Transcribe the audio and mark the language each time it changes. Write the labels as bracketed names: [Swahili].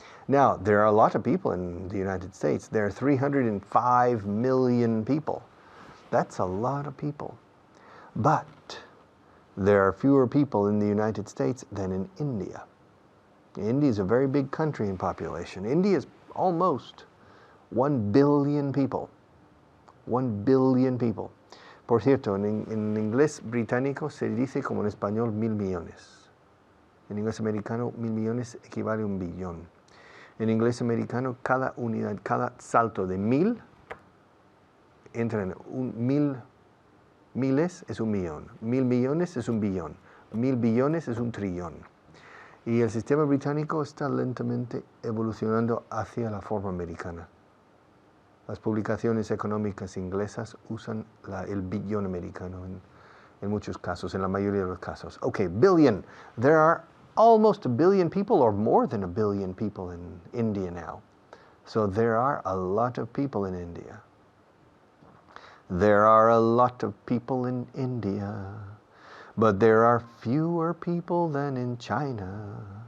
[English] Now, there are a lot of people in the United States. There are 305 million people. That's a lot of people. But there are fewer people in the United States than in India. India is a very big country in population. India is almost 1 billion people. 1 billion people. [Spanish] Por cierto, en inglés británico se dice como en español 1,000 millones. En inglés americano 1,000 millones equivale a 1 billón. En inglés americano cada unidad, cada salto de 1,000 entra en 1,000 Miles es un millón. 1000 millones es un billón. 1000 billones es un trillón. Y el sistema británico está lentamente evolucionando hacia la forma americana. Las publicaciones económicas inglesas usan el billón americano en muchos casos, en la mayoría de los casos. [English] Okay, billion. There are almost a billion people or more than a billion people in India now. So there are a lot of people in India. There are a lot of people in India. But there are fewer people than in China.